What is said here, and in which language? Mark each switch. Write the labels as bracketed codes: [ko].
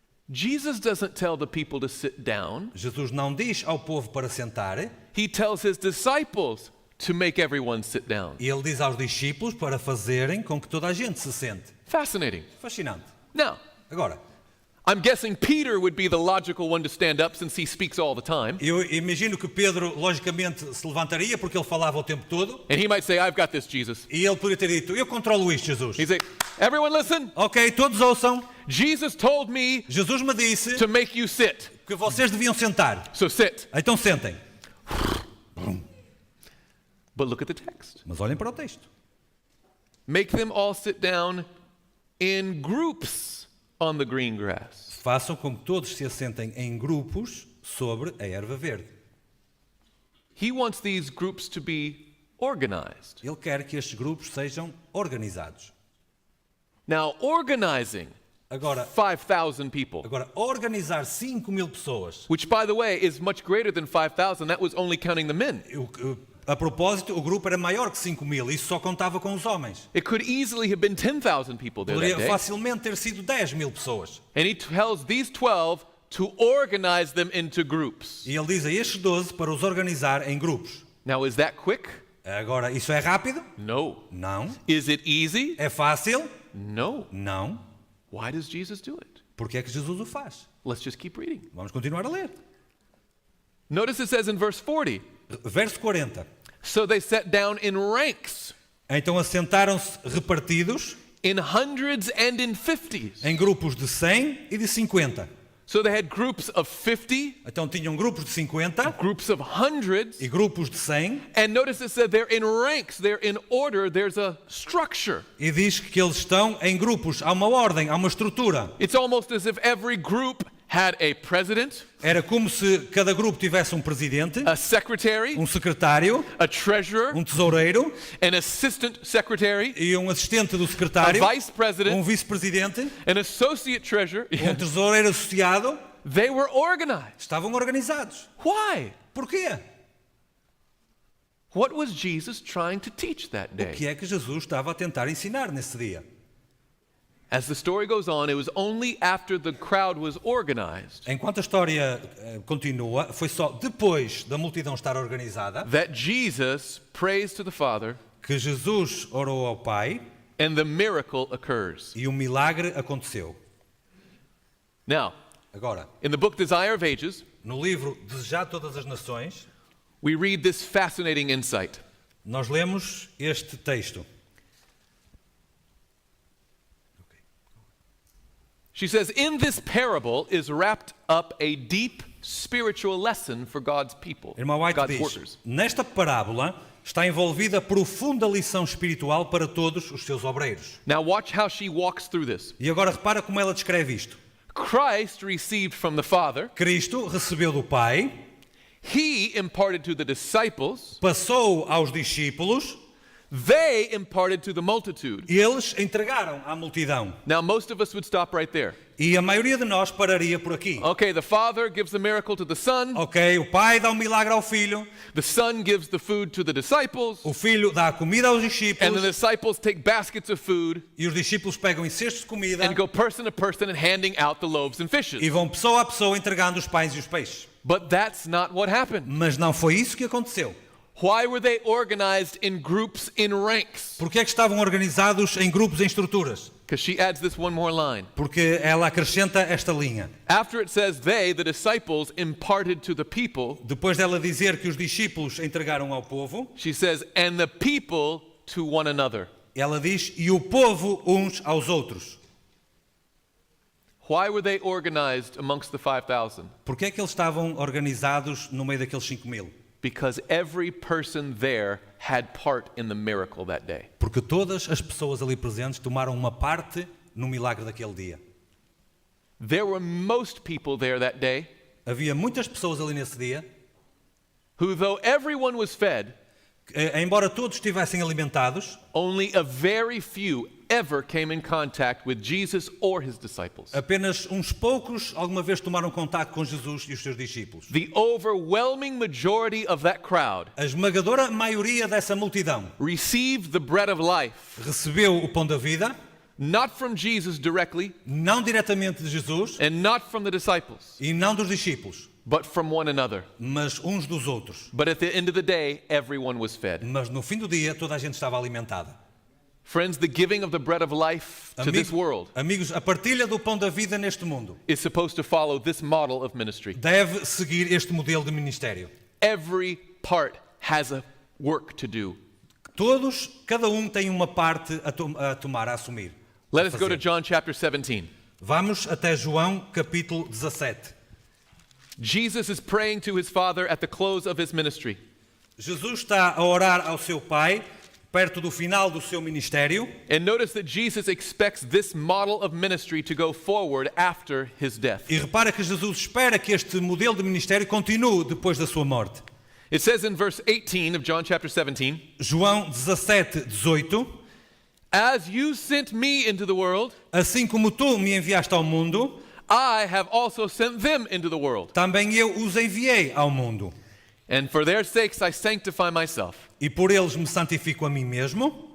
[en] Jesus doesn't tell the people to sit down. [pt] Jesus não diz ao povo para sentar, [en] He tells his disciples to make everyone sit down. [pt] e ele diz aos discípulos para fazerem com que toda a gente se sente. [en] Fascinating. [pt] Fascinante. [en] Now, [pt] Agora, [en] I'm guessing Peter would be the logical one to stand up since he speaks all the time. [pt] eu imagino que Pedro, logicamente, se levantaria, porque ele falava o tempo todo, [en] And he might say, I've got this, Jesus. [pt] e ele poderia ter dito, eu controlo isto, Jesus. [en] He'd say, everyone listen. [pt] Ok, todos ouçam. [en] Jesus told me [pt] Jesus me disse [en] to make you sit. [pt] que vocês deviam sentar. [en] So sit. [pt] Então sentem. [en] But look at the text. [pt] Mas olhem para o texto. [en] Make them all sit down in groups on the green grass. [pt] Façam com que todos se assentem em grupos sobre a erva verde. [en] He wants these groups to be organized. [pt] Ele quer que estes grupos sejam organizados. [en] Now, organizing [pt] Agora, [en] 5,000 people, [pt] organizar 5.000 pessoas. [en] which, by the way, is much greater than 5,000. That was only counting the men. [pt] A propósito, o grupo era maior que 5.000. Isso só contava com os homens. [en] It could easily have been 10,000 people there that day. [pt] facilmente ter sido 10.000 pessoas. [en] And he tells these 12 to organize them into groups. [pt] E ele diz a estes 12 para os organizar em grupos. [en] Now, is that quick? [pt] Agora, isso é rápido? [en] No. [pt] Não. [en] Is it easy? [pt] É fácil? [en] No. [pt] Não. [en] Why does Jesus do it? [pt] Porque é que Jesus o faz? [en] Let's just keep reading. [pt] Vamos continuar a ler. [en] Notice it says in verse 40, [pt] Verso 40. [en] so they sat down in ranks, [pt] Então assentaram-se repartidos [en] in hundreds and in 50s. [pt] em grupos de 100 e de 50. [en] So they had groups of 50, [pt] Então tinham grupos de 50 [en] groups of hundreds, [pt] e grupos de 100. [en] and notice it said they're in ranks, they're in order, there's a structure. [pt] E diz que eles estão em grupos. Há uma ordem, há uma estrutura. [en] It's almost as if every group had a president, [pt] Era como se cada grupo tivesse um presidente, [en] a secretary, [pt] um secretário, [en] a treasurer, [pt] um tesoureiro [en] an assistant secretary, [pt] e um assistente do [en] a [pt] secretário, [en] vice president, [pt] um vice-presidente, [en] an associate treasurer. [pt] um tesoureiro associado. [en] They were organized. [pt] Estavam organizados. [en] Why? [pt] Porquê? [en] What was Jesus trying to teach that [pt] O [en] day? [pt] que é que Jesus estava a tentar ensinar nesse dia? [en] As the story goes on, it was only after the crowd was organized [pt] Enquanto a história continua, foi só depois da multidão estar organizada [en] that Jesus prays to the Father [pt] que Jesus orou ao Pai [en] and the miracle occurs. [pt] e o milagre aconteceu. [en] Now, [pt] Agora, [en] in the book Desire of Ages, [pt] no livro Desejar Todas as Nações, [en] we read this fascinating insight. [pt] nós lemos este texto. [en] She says, in this parable is wrapped up a deep spiritual lesson for God's people, [pt] Irmão White [en] God's [pt] diz, [en] workers. [pt] nesta parábola está envolvida profunda lição espiritual para todos os seus obreiros. [en] Now watch how she walks through this. [pt] E agora repara como ela descreve isto. [en] Christ received from the Father, [pt] Cristo recebeu do Pai, [en] he imparted to the disciples, [pt] passou aos discípulos, [en] they imparted to the multitude. [pt] eles entregaram à multidão. [en] Now most of us would stop right there. [pt] E a maioria de nós pararia por aqui. [en] Okay, the Father gives the miracle to the Son, [pt] Ok, o Pai dá um milagre ao Filho, [en] the Son gives the food to the disciples, [pt] o Filho dá a comida aos [en] and the [pt] discípulos, [en] disciples take baskets of food [pt] e os discípulos pegam em cestos de comida [en] and go person to person and handing out the loaves and fishes. [pt] e vão pessoa a pessoa entregando os pães e os peixes. [en] But that's not what happened. [pt] Mas não foi isso que aconteceu. [en] Why were they organized in groups in ranks? [pt] Por que é que estavam organizados em grupos, em estruturas? [en] Because she adds this one more line. [pt] Porque ela acrescenta esta linha. [en] After it says they, the disciples, imparted to the people, [pt] Depois dela dizer que os discípulos entregaram ao povo, [en] she says, and the people to one another. [pt] ela diz, e o povo uns aos outros. [en] Why were they organized amongst the 5,000? [pt] Por que é que eles estavam organizados no meio daqueles 5.000? [en] Because every person there had part in the miracle that day. [pt] Porque todas as pessoas ali presentes tomaram uma parte no milagre daquele dia. [en] There were most people there that day [pt] Havia muitas pessoas ali nesse dia, [en] who, though everyone was fed, [pt] embora todos estivessem alimentados, [en] only a very few ever came in contact with Jesus or his disciples. [pt] apenas uns poucos alguma vez tomaram contato com Jesus e os seus discípulos. [en] The overwhelming majority of that crowd [pt] A esmagadora maioria dessa multidão [en] received the bread of life, [pt] recebeu o pão da vida, [en] not from Jesus directly [pt] não diretamente de Jesus [en] and not from the disciples, [pt] e não dos discípulos, [en] but from one another. [pt] mas uns dos outros. [en] But at the end of the day, everyone was fed. [pt] Mas no fim do dia toda a gente estava alimentada. [en] Friends, the giving of the bread of life to this world [pt] Amigos, a partilha do pão da vida neste mundo [en] is supposed to follow this model of ministry. [pt] deve seguir este modelo de ministério. [en] Every part has a work to do. [pt] Todos, cada um tem uma parte a tomar, a assumir. [en] Let [pt] a [en] us go to [pt] fazer. [en] John chapter 17. [pt] Vamos até João capítulo 17. [en] Jesus is praying to his Father at the close of his ministry. [pt] Jesus está a orar ao seu Pai perto do final do seu ministério. [en] And notice that Jesus expects this model of ministry to go forward after his death. [pt] E repara que Jesus espera que este modelo de ministério continue depois da sua morte. [en] It says in verse 18 of John chapter 17, [pt] João 17, 18. [en] as you sent me into the world, [pt] Assim como tu me enviaste ao mundo, [en] I have also sent them into the world. [pt] também eu os enviei ao mundo. [en] And for their sakes I sanctify myself, [pt] E por eles me santifico a mim mesmo,